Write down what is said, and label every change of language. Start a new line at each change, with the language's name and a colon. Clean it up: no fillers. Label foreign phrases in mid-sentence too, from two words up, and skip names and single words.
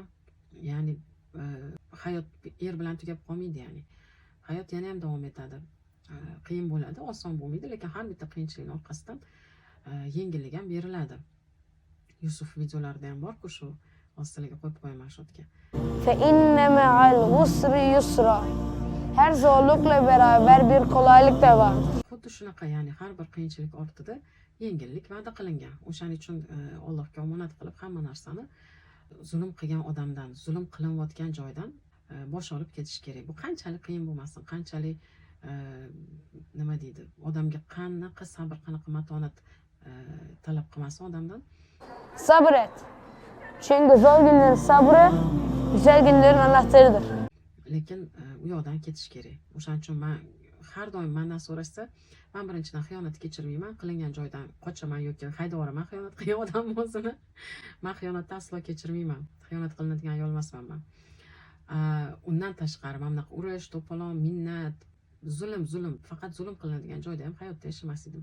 Uzbek: Ya'ni hayot er bilan tugab qolmaydi, ya'ni. Hayot yana ham davom etadi. Qiyin bo'ladi, oson bo'lmaydi, lekin har bitta qiyinchilikning orqasidan yengillik ham beriladi. Yusuf videolarida ham bor-ku, shu ostiga qo'yib qo'yaman shu yerga.
Arabic: فإن مع العسر يسرا.
Turkish: Her zorlukla beraber bir kolaylık da var.
Uzbek: Xuddi shunaqa, ya'ni har bir qiyinchilik ortida yengillik va'da qilingan. O'shaning uchun Allohga omonat qilib hamma narsani zulm qilgan odamdan, zulm qilinayotgan joydan bosh olib ketish kerak. Bu qanchalik qiyin bo'lmasin, qanchalik nima deydi, odamga qanaqa sabr, qanaqa matonat talab qilmasin odamdan.
Turkish: Sabret. Çünkü zor günlerin sabrı güzel günlerin anahtarıdır.
Uzbek: Lekin u yoqdan ketish kerak. O'shaning uchun men har doim mendan so'rashsa, men birinchidan xiyonat kechirmayman, qilingan joydan qochaman yoki haydab yuboraman xiyonat qilgan odam o'zini. Men xiyonatni aslo kechirmayman. Xiyonat qilinadigan ayol emasman men. Undan tashqari mana bunaqa urush, to'polon, minnat, zulm, faqat zulm qilinadigan joyda ham hayotda yashamas edim.